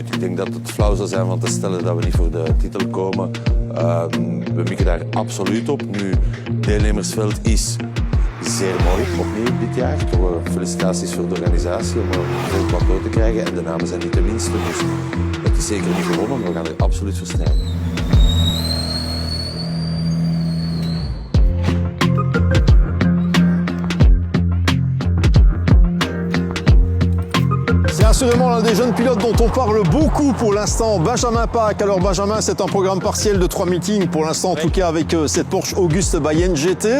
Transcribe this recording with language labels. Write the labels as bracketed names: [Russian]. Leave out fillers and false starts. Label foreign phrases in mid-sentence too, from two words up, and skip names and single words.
[Dutch] Ik denk dat het flauw zou zijn van te stellen dat we niet voor de titel komen. We mikken daar absoluut op. Nu, deelnemersveld is zeer mooi, opnieuw dit jaar. Toch felicitaties voor de organisatie om veel plateau te krijgen. En de namen zijn niet de minste, dus het is zeker niet gewonnen, maar we gaan er absoluut voor strijden. [French] C'est assurément l'un des jeunes pilotes dont on parle beaucoup pour l'instant, Benjamin Pâques. Alors Benjamin, c'est un programme partiel de 3 meetings pour l'instant, en tout cas avec cette Porsche Auguste Bayern GT.